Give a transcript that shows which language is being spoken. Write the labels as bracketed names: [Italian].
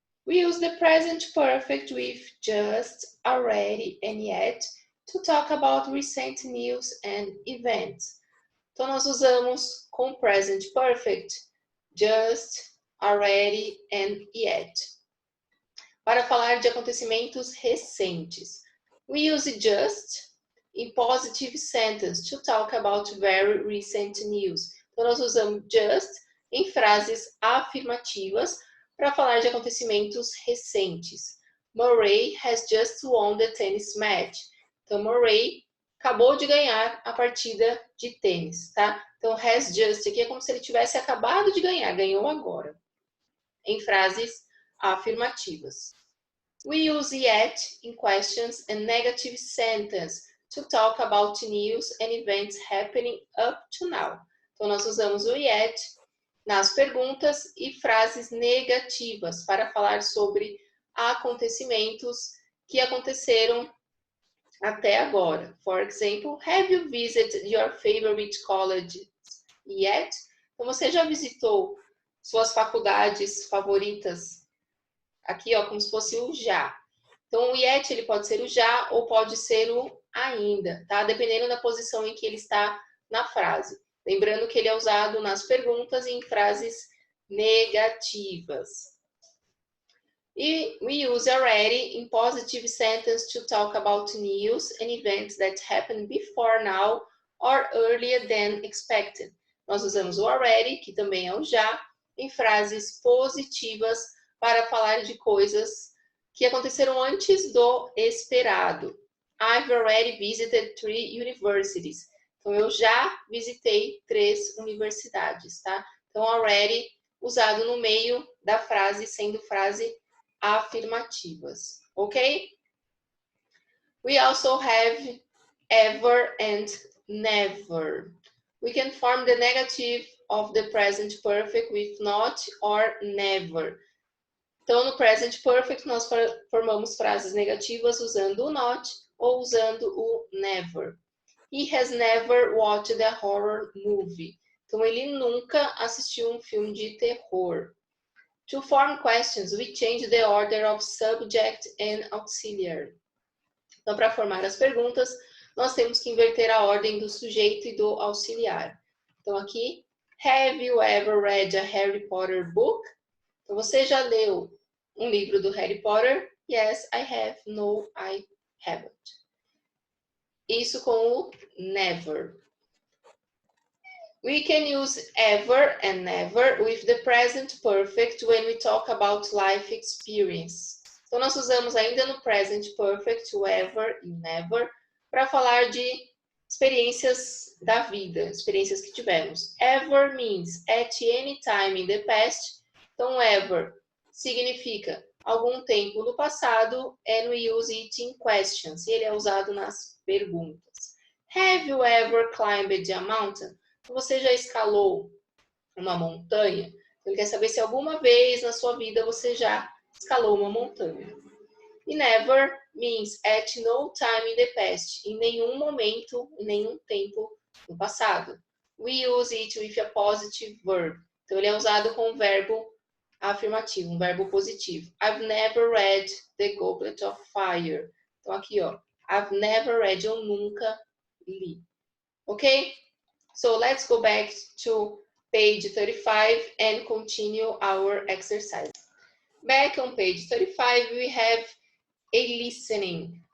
[English] We use the present perfect with just, already, and yet to talk about recent news and events. [Portuguese] Então nós usamos com present perfect just, already and yet para falar de acontecimentos recentes. [English] We use just in positive sentence to talk about very recent news. [Portuguese] Então, nós usamos just em frases afirmativas para falar de acontecimentos recentes. [English] Murray has just won the tennis match. [Portuguese] Então, Murray acabou de ganhar a partida de tênis, tá? Então, has just aqui é como se ele tivesse acabado de ganhar, ganhou agora. Em frases afirmativas. [English] We use yet in questions and negative sentence to talk about news and events happening up to now. [Portuguese] Então, nós usamos o yet nas perguntas e frases negativas para falar sobre acontecimentos que aconteceram até agora. [English] For example, have you visited your favorite college yet? [Portuguese] Então, você já visitou suas faculdades favoritas? Aqui, ó, como se fosse o já. Então, o yet, ele pode ser o já ou pode ser o ainda, tá? Dependendo da posição em que ele está na frase. Lembrando que ele é usado nas perguntas e em frases negativas. [English] E we use already in positive sentence to talk about news and events that happened before now or earlier than expected. [Portuguese] Nós usamos o already, que também é o já, em frases positivas para falar de coisas que aconteceram antes do esperado. [English] I've already visited 3 universities. [Portuguese] Então, eu já visitei 3 universidades, tá? Então, already usado no meio da frase, sendo frase afirmativas, ok? [English] We also have ever and never. We can form the negative of the present perfect with not or never. [Portuguese] Então, no present perfect, nós formamos frases negativas usando o not ou usando o never. [English] He has never watched a horror movie. [Portuguese] Então, ele nunca assistiu um filme de terror. [English] To form questions, we change the order of subject and auxiliary. [Portuguese] Então, para formar as perguntas, nós temos que inverter a ordem do sujeito e do auxiliar. Então, aqui, [English] have you ever read a Harry Potter book? [Portuguese] Então, você já leu um livro do Harry Potter? [English] Yes, I have. No, I haven't. [Portuguese] Isso com o never. [English] We can use ever and never with the present perfect when we talk about life experience. [Portuguese] Então, nós usamos ainda no present perfect o ever e never para falar de experiências da vida, experiências que tivemos. [English] Ever means at any time in the past. [Portuguese] Então, ever significa algum tempo no passado [English] and we use it in questions. [Portuguese] E ele é usado nas perguntas. [English] Have you ever climbed a mountain? [Portuguese] Você já escalou uma montanha? Ele quer saber se alguma vez na sua vida você já escalou uma montanha. [English] E never means at no time in the past. [Portuguese] Em nenhum momento, em nenhum tempo no passado. [English] We use it with a positive verb. [Portuguese] Então, ele é usado com um verbo afirmativo, um verbo positivo. [English] I've never read The Goblet of Fire. [Portuguese] Então, aqui, ó. [English] I've never read, [Portuguese] eu nunca li. [English] Ok? So, let's go back to page 35 and continue our exercise. Back on page 35, we have a listening.